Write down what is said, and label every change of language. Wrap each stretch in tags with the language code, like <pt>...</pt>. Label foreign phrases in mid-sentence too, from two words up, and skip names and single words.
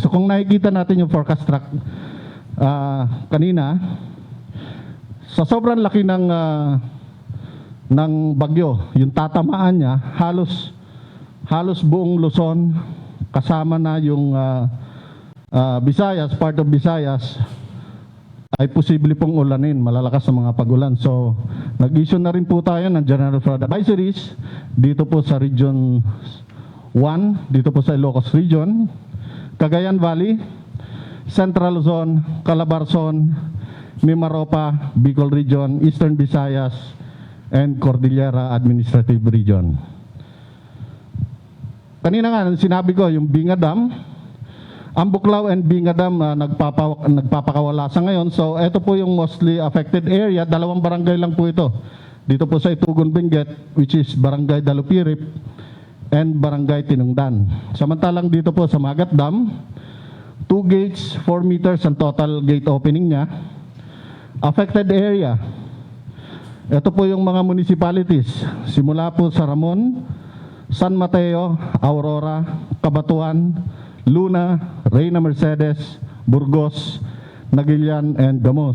<tl>So kung nakikita natin yung forecast track kanina, sa sobrang laki ng bagyo, yung tatamaan niya, halos buong Luzon, kasama na yung Visayas,</tl> <en>part of Visayas,</en> <tl>ay posible pong ulanin, malalakas na mga pag-ulan. So, nag-issue na rin po tayo ng General Flood Advisories dito po sa Region 1, dito po sa Ilocos Region, Cagayan Valley, Central Luzon, Calabarzon, Mimaropa, Bicol Region, Eastern Visayas, and Cordillera Administrative Region. Kanina nga, sinabi ko, yung Binga Dam, Ambuklaw and Binga Dam nagpapakawala sa ngayon. So, ito po yung</tl> <en>mostly affected area.</en> <tl>Dalawang barangay lang po ito. Dito po sa Itugon Benguet,</tl> <en>which is Barangay Dalupirip and Barangay Tinungdan.</en> <tl>Samantalang dito po sa Magat Dam, 2 gates, 4 meters ang</tl> <en>total gate opening</en> <tl>niya.</tl> <en>Affected area.</en> <tl>Ito po yung mga municipalities. Simula po sa Ramon, San Mateo, Aurora, Cabatuan, Luna, Reyna Mercedes, Burgos, Nagilian, and Gamo.</tl>